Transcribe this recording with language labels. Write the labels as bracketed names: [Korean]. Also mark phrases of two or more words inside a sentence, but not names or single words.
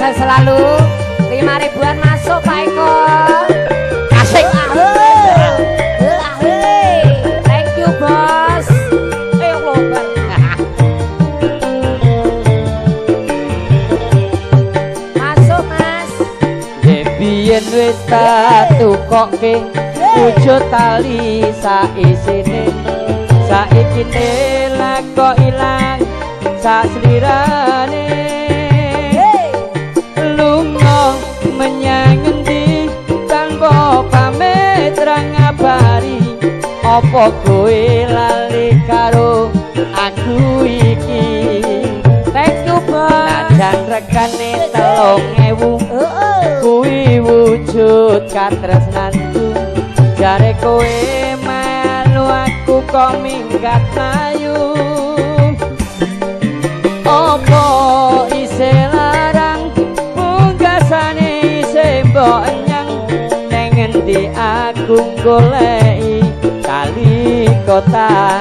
[Indonesian] selalu 5 ribuan masuk Pak Eko asik [English] thank you [Indonesian] bos lobar masuk mas [Javanese] biyen wis tak tukokke wujud tali saisine saiki lak kok ilang sak slirane lunga menyang endi tanpa pamit ra ngabari apa kowe lali karo aku iki [English] thank you bos [Javanese] najan regane 3.000 kuwi wujud katresnanku jare kowe melu aku kok minggat ayu apa isih larang pungkasane isih mbok nyang ning endi aku goleki kali kotang